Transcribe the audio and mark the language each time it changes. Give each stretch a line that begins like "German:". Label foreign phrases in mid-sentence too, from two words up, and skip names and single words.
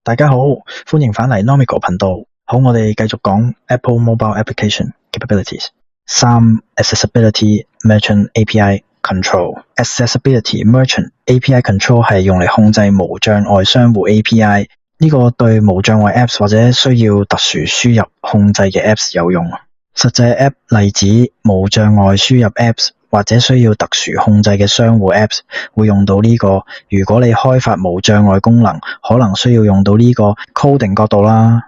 Cantonese: 大家好，歡迎返嚟 Nomico 頻道。好，我哋繼續講 Apple Mobile Application Capabilities。3. Accessibility Merchant API Control。Accessibility Merchant API Control 係用嚟控制無障礙商戶 API。呢個對無障礙 Apps 或者需要特殊輸入控制嘅 Apps 有用。實際 App 例子，無障礙輸入 Apps 或者需要特殊控制嘅商戶 Apps 會用到呢個。如果你開發無障礙功能，可能需要用到呢個 coding 角度啦。